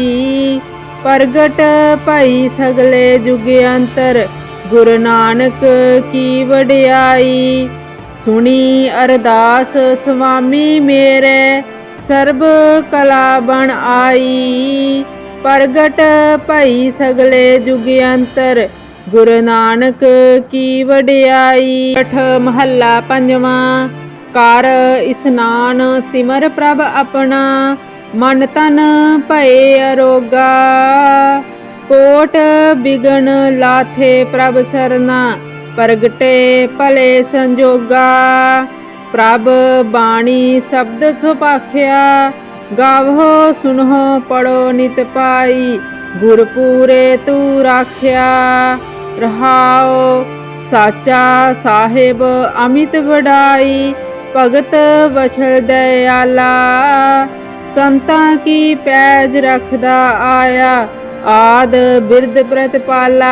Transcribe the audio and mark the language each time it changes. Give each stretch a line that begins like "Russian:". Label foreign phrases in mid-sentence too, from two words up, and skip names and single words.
Punjabi: ਪ੍ਰਗਟ ਭਈ ਸਗਲੇ ਜੁਗ ਅੰਤਰ ਗੁਰੂ ਨਾਨਕ ਕੀ ਵਡਿਆਈ। ਸੁਣੀ ਅਰਦਾਸ ਸੁਆਮੀ ਮੇਰੇ ਸਰਬ ਕਲਾ ਬਣ ਆਈ। ਪ੍ਰਗਟ ਭਈ ਸਗਲੇ ਜੁਗ ਅੰਤਰ ਗੁਰੂ ਨਾਨਕ ਕੀ ਵਡਿਆਈ। ਅਠ ਮਹਲਾ ਪੰਜਵਾਂ। ਕਰ ਇਸਨਾਨ ਸਿਮਰ ਪ੍ਰਭ ਅਪਨਾ ਮਨ ਤਨ ਭਏ ਅਰੋਗਾ। ਕੋਟ ਬਿਘਨ ਲਾਥੇ ਪ੍ਰਭ ਸਰਨਾ ਪ੍ਰਗਟੇ ਭਲੇ ਸੰਜੋਗਾ। ਪ੍ਰਭ ਬਾਣੀ ਸ਼ਬਦ ਸੁਭਾਖਿਆ, ਗਾਵੋ ਸੁਨਹੁ ਪੜੋ ਨਿਤ ਪਾਈ, ਗੁਰ ਪੂਰੇ ਤੂ ਰਾਖਿਆ। ਰਹਾਉ ਸਾਚਾ ਸਾਹਿਬ ਅਮਿਤ ਵਡਾਈ, ਭਗਤ ਵਛਲ ਦਇਆਲਾ, ਸੰਤਾਂ ਕੀ ਪੈਜ ਰਖਦਾ ਆਇਆ, ਆਦ ਬਿਰਦ ਪ੍ਰਤਪਾਲਾ।